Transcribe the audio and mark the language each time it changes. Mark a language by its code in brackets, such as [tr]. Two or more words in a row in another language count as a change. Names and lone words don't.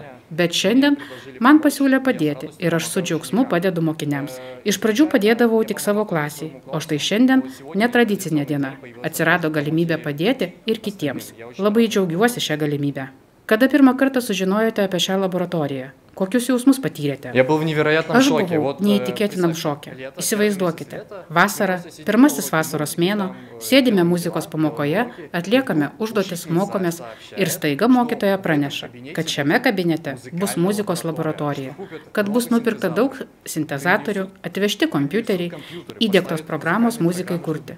[lt] Bet šiandien man pasiūlė padėti ir aš su džiaugsmu padedu mokiniams. Iš pradžių padėdavau tik savo klasiai, o štai šiandien netradicinė diena. Atsirado galimybė padėti ir kitiems. Labai džiaugiuosi šią galimybę. Kada pirmą kartą sužinojote apie šią laboratoriją? Kokius jausmus patyrėte? [ru] Я был в невероятном [lt] Aš šoke. buvau neįtikėtinam šoke. Įsivaizduokite, vasara, pirmasis vasaros mėnuo, sėdime muzikos pamokoje, atliekame užduotis, mokomės ir staiga mokytoja praneša, kad šiame kabinete bus muzikos laboratorija, kad bus nupirkta daug sintezatorių, atvežti kompiuteriai, įdiegtos programos muzikai kurti.